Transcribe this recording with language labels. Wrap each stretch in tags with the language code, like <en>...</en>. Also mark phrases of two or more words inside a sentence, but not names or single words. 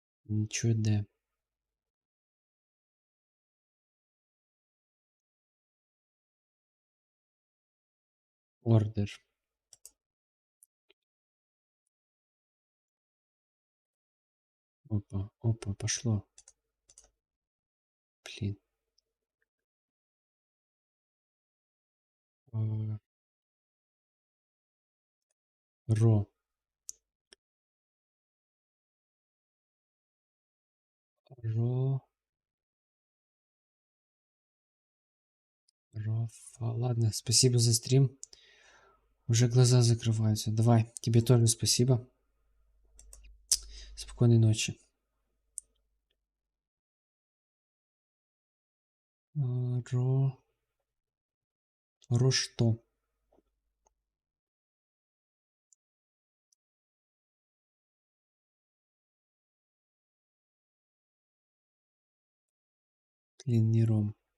<ru>Ничего, да. Ордер. Опа, опа, пошло. Блин. А, Ро. Ро. Рофа. Ладно, спасибо за стрим. Уже глаза закрываются. Давай, тебе тоже спасибо. Спокойной ночи. Ро... Ро что? Блин, не ром.</ru>